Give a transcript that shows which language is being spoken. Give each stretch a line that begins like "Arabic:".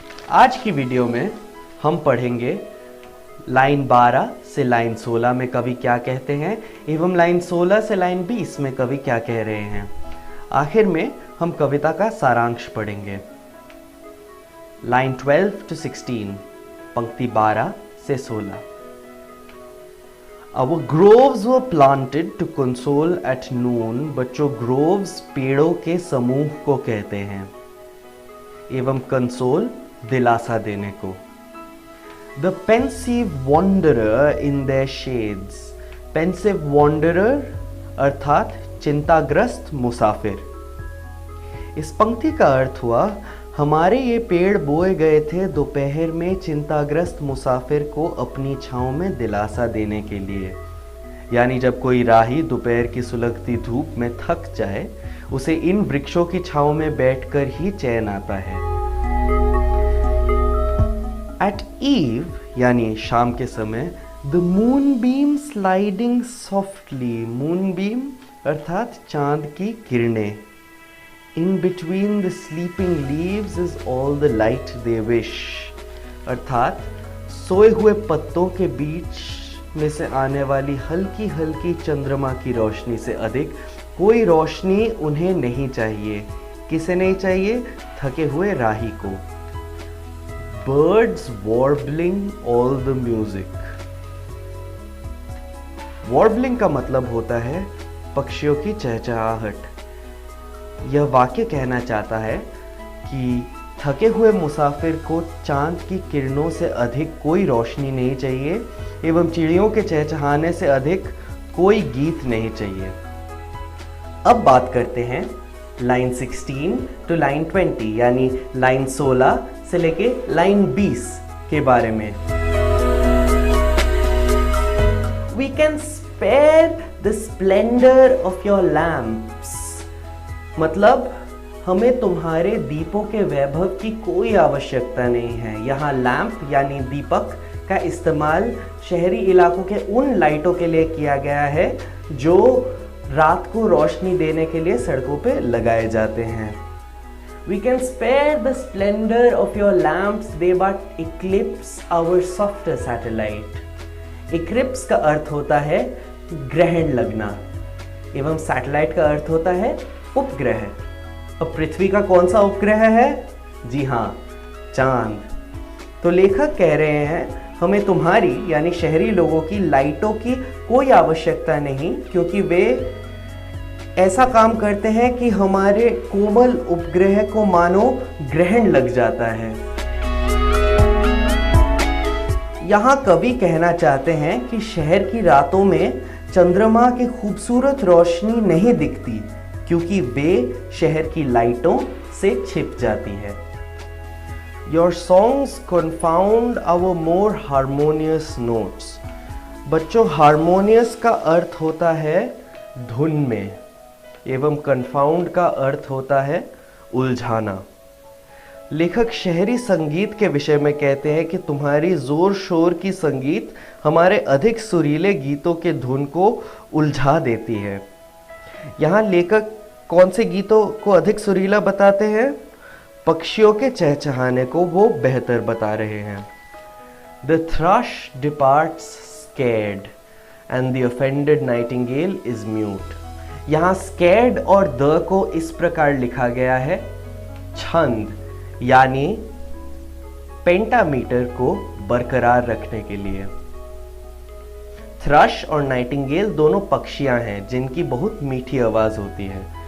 Hindi: आज की वीडियो में हम पढ़ेंगे लाइन 12 से लाइन 16 में कवि क्या कहते हैं एवं लाइन 16 से लाइन 20 में कवि क्या कह रहे हैं। आखिर में हम कविता का सारांश पढ़ेंगे। लाइन 12 to 16, पंक्ति 12 से 16।
English: Our groves were planted to console at noon।
Hindi: बच्चों, groves पेड़ों के समूह को कहते हैं एवं कंसोल दिलासा देने को।
English: The pensive wanderer in their shades। pensive wanderer
Hindi: अर्थात चिंताग्रस्त मुसाफिर। इस पंक्ति का अर्थ हुआ, हमारे ये पेड़ बोए गए थे दोपहर में चिंताग्रस्त मुसाफिर को अपनी छांव में दिलासा देने के लिए। यानी जब कोई राही दोपहर की सुलगती धूप में थक जाए, उसे इन वृक्षों की छांव में बैठकर ही चैन आता है।
English: at eve
Hindi: यानी शाम के समय,
English: The moon beam sliding softly.
Hindi: Moon beam अर्थात चांद की किरणें।
English: In between the sleeping leaves is all the light they wish।
Hindi: अर्थात सोए हुए पत्तों के बीच में से आने वाली हल्की हल्की चंद्रमा की रोशनी से अधिक कोई रोशनी उन्हें नहीं चाहिए। किसे नहीं चाहिए? थके हुए राही को।
English: Birds warbling all the music।
Hindi: warbling का मतलब होता है पक्षियों की चहचहाहट। यह वाक्य कहना चाहता है कि थके हुए मुसाफिर को चांद की किरणों से अधिक कोई रोशनी नहीं चाहिए एवं चिड़ियों के चहचहाने से अधिक कोई गीत नहीं चाहिए। अब बात करते हैं लाइन 16 टू लाइन 20 यानी लाइन 16 से लेके लाइन 20 के बारे में।
English: We can spare the splendor of your lamps।
Hindi: मतलब हमें तुम्हारे दीपों के वैभव की कोई आवश्यकता नहीं है। यहाँ लैंप यानी दीपक का इस्तेमाल शहरी इलाकों के उन लाइटों के लिए किया गया है जो रात को रोशनी देने के लिए सड़कों पे लगाए जाते हैं।
English: We can spare the splendor of your lamps, they but eclipse our softer satellite।
Hindi: Eclipse का अर्थ होता है ग्रहण लगना एवं सैटेलाइट का अर्थ होता है उपग्रह। अब पृथ्वी का कौन सा उपग्रह है? जी हाँ, चांद। तो लेखक कह रहे हैं हमें तुम्हारी यानी शहरी लोगों की लाइटों की कोई आवश्यकता नहीं, क्योंकि वे ऐसा काम करते हैं कि हमारे कोमल उपग्रह को मानो ग्रहण लग जाता है। यहाँ कवि कहना चाहते हैं कि शहर की रातों में चंद्रमा की खूबसूरत रोशनी नहीं दिखती, क्योंकि वे शहर की लाइटों से छिप जाती है।
English: Your songs confound our more harmonious notes।
Hindi: बच्चों, हारमोनियस का अर्थ होता है धुन में एवं confound का अर्थ होता है उलझाना। लेखक शहरी संगीत के विषय में कहते हैं कि तुम्हारी जोर शोर की संगीत हमारे अधिक सुरीले गीतों के धुन को उलझा देती है। यहाँ लेखक कौन से गीतों को अधिक सुरीला बताते हैं? पक्षियों के चहचहाने को वो बेहतर बता रहे हैं।
English: The thrush departs scared and the offended nightingale is mute।
Hindi: यहाँ स्कैर्ड और द को इस प्रकार लिखा गया है छंद, यानी पेंटामीटर को बरकरार रखने के लिए। थ्रश और नाइटिंगेल दोनों पक्षियां हैं जिनकी बहुत मीठी आवाज होती है।